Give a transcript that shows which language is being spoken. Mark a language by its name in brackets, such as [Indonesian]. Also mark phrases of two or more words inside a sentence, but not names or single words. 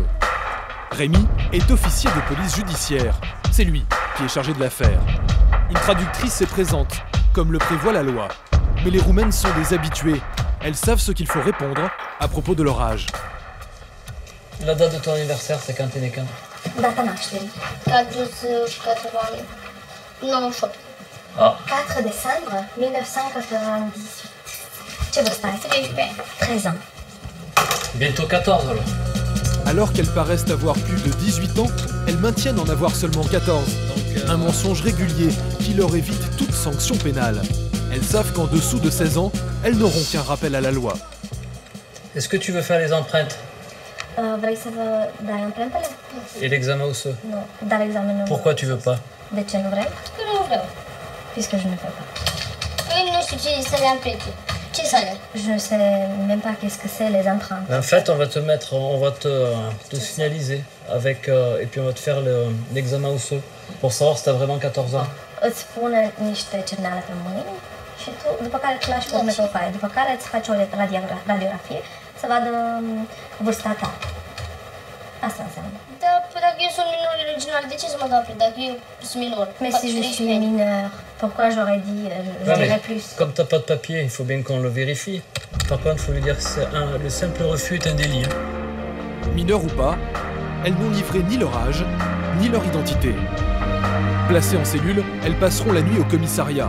[French] Rémi est officier de police judiciaire. C'est lui qui est chargé de l'affaire. Une traductrice est présente, comme le prévoit la loi. Mais les Roumaines sont des habituées. Elles savent ce qu'il faut répondre à propos de leur âge. La date de ton anniversaire, c'est quand t'es né quand? [Romanian] Data nașterii. 98. Ah. [French] 4 décembre 1998. [Romanian] Ce vârstă ai? [French] 13 ans. Bientôt 14 alors. Alors qu'elles paraissent avoir plus de 18 ans, elles maintiennent en avoir seulement 14. Un mensonge régulier qui leur évite toute sanction pénale. Elles savent qu'en dessous de 16 ans, elles n'auront qu'un rappel à la loi. Est-ce que tu veux faire les empreintes? [Romanian] Vrei să vă dai amprentele? [French] Et l'examen osseux? [Romanian] Nu, dar examenul. [French] Pourquoi tu veux pas? [Romanian] De ce nu vrei? Că nu vreau. [French] Puisque je ne fais pas. [Romanian] Păi nu știu ce să le amprente. Ce să le? [French] Je ne sais même pas qu'est-ce que c'est les empreintes. En fait, on va te signaliser avec et puis on va te faire l'examen osseux pour savoir si t'as vraiment 14 ans. [Romanian] Îți pune niște cerneale pe mâini și tu, după care îți lași pe urmă o foaie, după care îți faci o radiografie să vadă vârsta ta. Asta înseamnă. Dar dacă eu sunt minor original, de ce să mă dau amprente? Dacă eu sunt minor. [French] Mais si je suis mineur, pourquoi j'aurais dit, je dirais plus. Comme t'as pas de papier, il faut bien qu'on le vérifie. Par contre, il faut lui dire que le simple refus est un délit. Hein. Mineurs ou pas, elles n'ont livré ni leur âge, ni leur identité. Placées en cellule, elles passeront la nuit au commissariat.